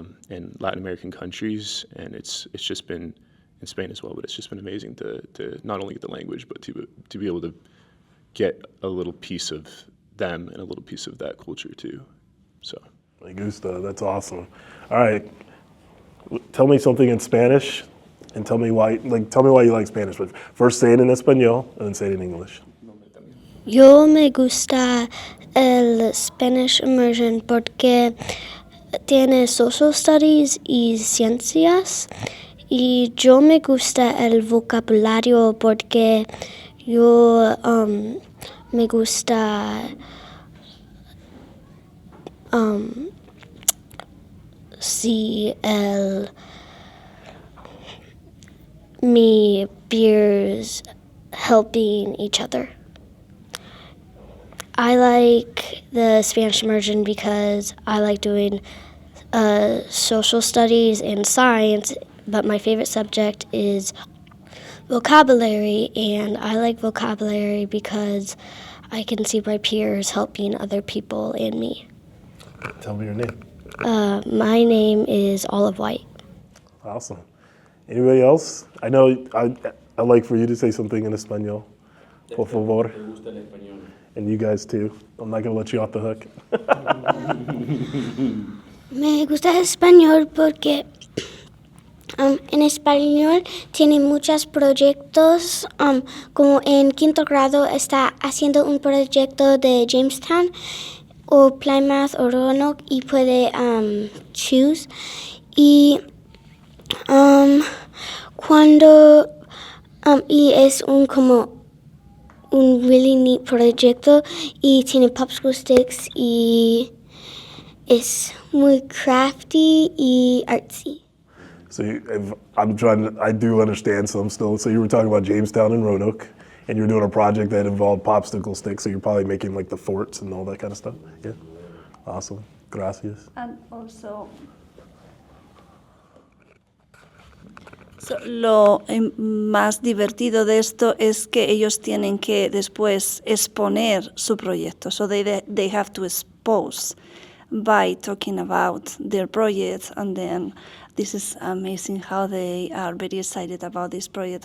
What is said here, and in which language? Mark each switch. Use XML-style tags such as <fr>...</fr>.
<en>in Latin American countries, and it's just been in Spain as well, but it's just been amazing to not only get the language, but to be able to get a little piece of them and a little piece of that culture too. So.</en> <es>Me gusta.</es> <en>That's awesome. All right, tell me something in Spanish, and tell me why you like Spanish. But first, say it in Espanol, and then say it in English.</en> <es>Yo me gusta el Spanish Immersion porque tiene</es> <en>social studies</en> <es>y ciencias, y yo me gusta el vocabulario porque yo me gusta</es> <en>see me peers helping each other. I like the Spanish immersion because I like doing social studies and science, but my favorite subject is vocabulary, and I like vocabulary because I can see my peers helping other people and me. Tell me your name. My name is Olive White. Awesome. Anybody else? I know I'd like for you to say something in Espanol,</en> <es>por favor.</es> <en>And you guys too. I'm not going to let you off the hook.</en> <es>Me gusta el español porque en español tiene muchos proyectos, como en quinto grado está haciendo un proyecto de Jamestown o Plymouth o Roanoke y puede</es> <en>choose.</en> <es>Y cuando y es como un</es> <en>really neat</en> <es>proyecto y tiene popsicle sticks y es muy</es> <en>crafty</en> <es>y</es> <en>artsy. So I do understand some still. So you were talking about Jamestown and Roanoke, and you're doing a project that involved popsicle sticks. So you're probably making like the forts and all that kind of stuff. Yeah, awesome.</en> <es>Gracias.</es> <en>And also,</en> <es>lo más divertido de esto es que ellos tienen que después exponer su proyecto.</es> <en>So they have to expose by talking about their project, and then this is amazing how they are very excited about this project.</en>